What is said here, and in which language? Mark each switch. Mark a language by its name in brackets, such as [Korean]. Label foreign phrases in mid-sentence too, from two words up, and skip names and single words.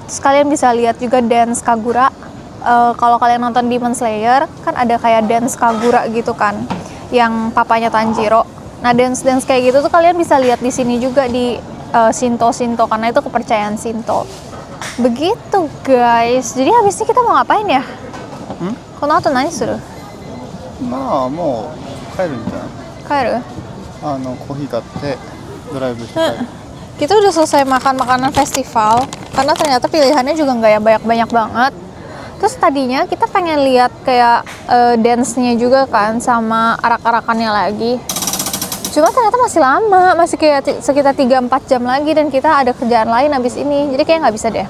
[Indonesian] Terus kalian bisa lihat juga dance Kagura. Kalau kalian nonton Demon Slayer kan ada kayak dance Kagura gitu kan, yang papanya Tanjiro. Nah, dance kayak gitu tuh kalian bisa lihat di sini juga di Shinto karena itu kepercayaan Shinto. Begitu guys. Jadi habis ini kita mau ngapain ya? [Japanese] この後何する? まあもう帰るんじゃない？帰る？コーヒー買ってドライブして帰る。 [Indonesian] Kita udah selesai makan makanan festival karena ternyata pilihannya juga nggak yang banyak-banyak banget. Terus tadinya kita pengen lihat kayak dance-nya juga kan sama arak-arakannya lagi. Cuma ternyata masih lama, masih kayak sekitar 3-4 jam lagi dan kita ada kerjaan lain habis ini. Jadi kayak nggak bisa deh.